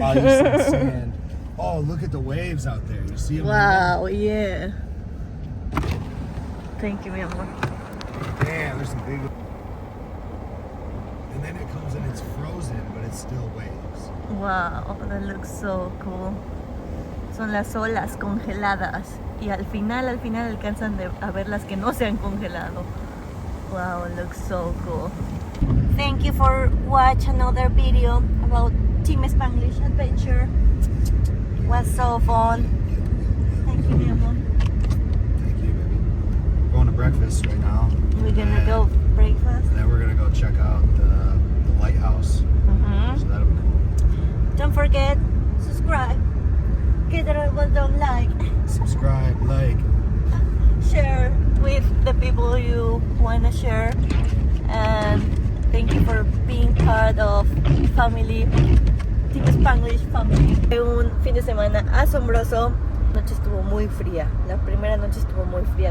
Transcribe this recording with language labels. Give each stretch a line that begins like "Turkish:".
English: Oh, you see the sand. Oh, look at the waves out there. You see them? Wow, yeah. Thank you,
Spanish: mi amor.
English: Damn, there's some big. And then it comes and it's frozen, but it's still waves. Wow, that looks so cool.
Spanish: Son las olas congeladas y al final alcanzan a ver las que no se han congelado.
English: Wow, it looks so cool. Thank you for watching another video about Team Spanglish adventure. It was so fun. Thank you,
Spanish: mi amor.
English: Thank you, baby. We're going to breakfast right now. We're gonna go breakfast. And then we're gonna go check out the lighthouse. So that'll be cool. Don't forget, subscribe, get the red button, like, Subscribe, like. share with the people you want to share, and thank you for being part of family, Team Spanglish family.
Spanish: Un fin de semana asombroso. La noche estuvo muy fría. La primera noche estuvo muy fría.